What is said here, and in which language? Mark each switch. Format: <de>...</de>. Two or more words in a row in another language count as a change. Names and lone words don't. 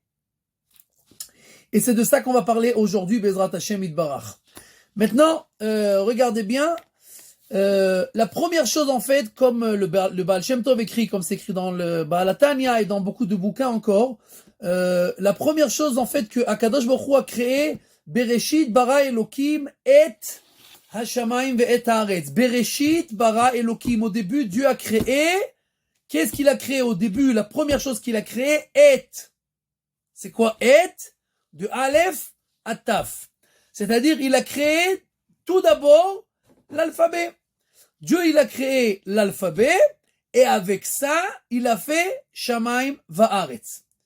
<fr>Et c'est de ça qu'on va parler aujourd'hui,</fr> <he>בעזרת השם יתברך.</he> <fr>Maintenant, regardez bien, la première chose en fait, comme le Baal Shem Tov écrit, comme c'est écrit dans le Baal HaTanya et dans beaucoup de bouquins encore, la première chose en fait que</fr> <he>הקדוש ברוך הוא</he> <fr>a créé,</fr> <he>בראשית ברא אלוקים את השמים ואת הארץ. בראשית ברא אלוקים.</he> <fr>Au début, Dieu a créé. Qu'est-ce qu'il a créé au début? La première chose qu'il a créé, et. C'est quoi et? De Aleph à Taf. C'est-à-dire, il a créé tout d'abord l'alphabet. Dieu, il a créé l'alphabet et avec ça, il a fait</fr> <he>שמים וארץ.</he>